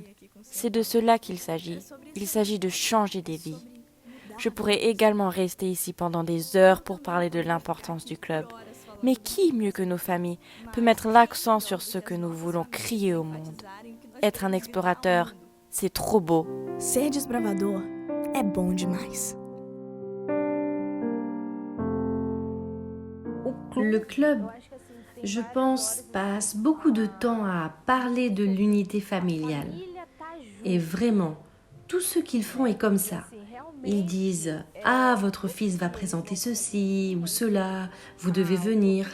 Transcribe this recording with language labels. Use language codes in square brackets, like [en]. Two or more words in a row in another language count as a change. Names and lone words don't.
[fr] C'est de cela qu'il s'agit. Il s'agit de changer des vies. Je pourrais également rester ici pendant des heures pour parler de l'importance du club. Mais qui, mieux que nos familles, peut mettre l'accent sur ce que nous voulons crier au monde? Être un explorateur, c'est trop beau. [pt] Ser desbravador é bom demais. [fr] Le club, je pense, passe beaucoup de temps à parler de l'unité familiale. Et vraiment, tout ce qu'ils font est comme ça. Ils disent « Ah, votre fils va présenter ceci ou cela, vous devez venir ».